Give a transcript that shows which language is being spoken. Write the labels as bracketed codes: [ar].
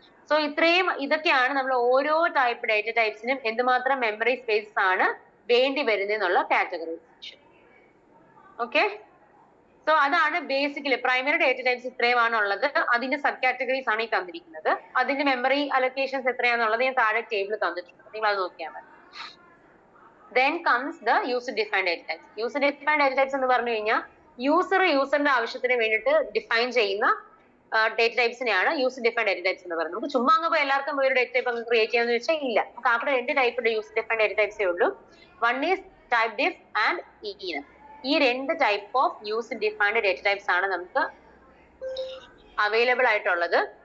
[ml] So ഇതൊക്കെയാണ് നമ്മൾ ഓരോ ടൈപ്പ് ഡേറ്റ ടൈപ്സിനും എന്തുമാത്രം മെമ്മറി സ്പേസ് ആണ് വേണ്ടി വരുന്നതെന്നുള്ള കാറ്റഗറൈസേഷൻ. ഓക്കെ, സോ അതാണ് ബേസിക്കലി പ്രൈമറി ഡേറ്റ ടൈപ്സ് ഇത്രയുമാണ് ഉള്ളത്. അതിന്റെ സബ് കാറ്റഗറീസ് ആണ് ഈ തന്നിരിക്കുന്നത്. അതിന്റെ മെമ്മറി അലൊക്കേഷൻസ് എത്രയാണെന്നുള്ളത് ഞാൻ താഴെ ടേബിൾ തന്നിട്ടുണ്ട്, നിങ്ങൾ അത് നോക്കിയാൽ മതി. [en] Then comes the user defined data types. [ml] User defined data types എന്ന് പറഞ്ഞു കഴിഞ്ഞാൽ യൂസറിന്റെ ആവശ്യത്തിന് വേണ്ടിയിട്ട് ഡിഫൈൻ ചെയ്യുന്ന data ടൈപ്സിനെയാണ് user defined data types എന്ന് പറയുന്നത്. നമുക്ക് ചുമ്മാ അങ്ങ് എല്ലാവർക്കും ഒരു ഡേറ്റ ടൈപ്പ് അങ്ങ് ക്രിയേറ്റ് ചെയ്യാന്ന് വെച്ചാൽ ഇല്ല. നമുക്ക് അവിടെ 2 ടൈപ്പ് യൂസർ ഡിഫൈൻഡ് ഡേറ്റ ടൈപ്സേ ഉള്ളൂ. [en] One is typedef and enough. [ml] ഈ 2 type of user defined data types ആണ് നമുക്ക് അവൈലബിൾ ആയിട്ടുള്ളത്.